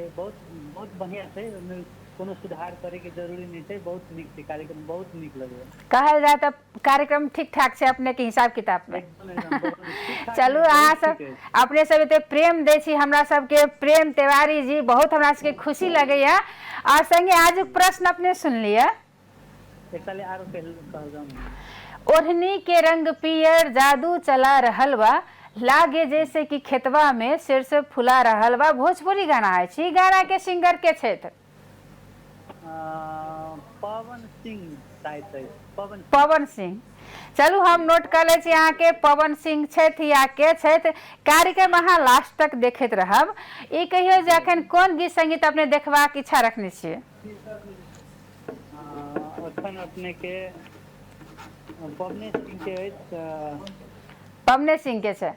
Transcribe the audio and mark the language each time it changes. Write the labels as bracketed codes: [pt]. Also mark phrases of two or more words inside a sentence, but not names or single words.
[mai] बहुत बढ़िया छै, ओमे कोनो सुधार करे के जरूरी नहीं छै। बहुत नीक छै कार्यक्रम, बहुत नीक लगे। कहल जाए तो कार्यक्रम ठीक ठाक छै अपने के हिसाब किताब में। चलू अहाँ सब अपने सब एते प्रेम दै छी हमरा सबके। प्रेम तिवारी जी बहुत हमरा सबके खुशी लगैया। और संगे आज प्रश्न अपने सुन लिया। [bho] ओढ़नी के रंग पियर जादू चला रहल बा लागे जैसे कि खेतवा में सरसों फुला रहल बा। [mai] भोजपुरी गाना है छी। गाना के सिंगर के छथि? पवन सिंह शायद। पवन सिंह। चलू हम नोट कर ले छी यहाँ के पवन सिंह छथि या के छथि। कार्यक्रम अहाँ लास्ट तक देखैत रहब। ई कहियो जे अखन कोन गीत संगीत अपने देखबाक इच्छा रखने छियै? अखन अपने के पवन सिंह के पवन सिंह के छै?